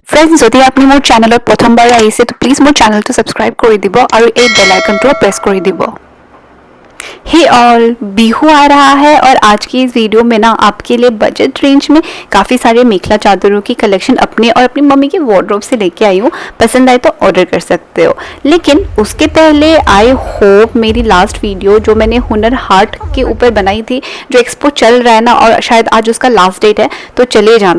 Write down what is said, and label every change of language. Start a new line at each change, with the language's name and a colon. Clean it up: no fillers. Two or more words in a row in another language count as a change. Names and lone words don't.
Assamese: গাইজ, যদি আপনি মোৰ চেনেলত প্ৰথমবাৰ আহিছে তো প্লিজ মোৰ চেনেলটো সাবস্ক্ৰাইব কৰি দিব আৰু এই
English: bell iconটো press
Assamese: কৰি দিব।
English: hey all,
Hindi: बिहू आ रहा है और आज की इस वीडियो में ना आपके लिए
English: budget range
Hindi: में काफ़ी सारे मेखला चादरों की कलेक्शन अपने और अपनी मम्मी के वार्डरोब से लेके आई हूँ। पसंद आए तो ऑर्डर कर सकते हो, लेकिन उसके पहले
English: I hope
Hindi: मेरी
English: last video
Hindi: जो मैंने हुनर हाट के ऊपर बनाई थी, जो एक्सपो चल रहा है ना और शायद आज उसका
English: last date
Hindi: है, तो चले जाना।